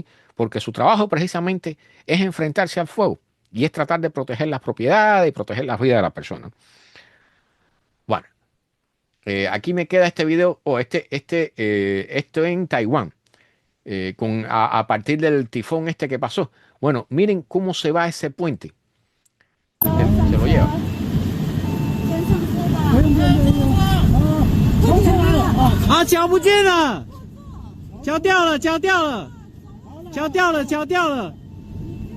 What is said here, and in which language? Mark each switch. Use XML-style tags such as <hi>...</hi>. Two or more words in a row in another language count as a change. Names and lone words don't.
<es>Porque su trabajo precisamente es enfrentarse al fuego y es tratar de proteger las propiedades y proteger las vidas de las personas. Bueno, aquí me queda este video, esto en Taiwán. A partir del tifón este que pasó. Bueno, miren cómo se va ese puente. Se lo lleva.</es> <zh>啊，脚不见了，脚掉了，脚掉了，脚掉了，脚掉了。</zh>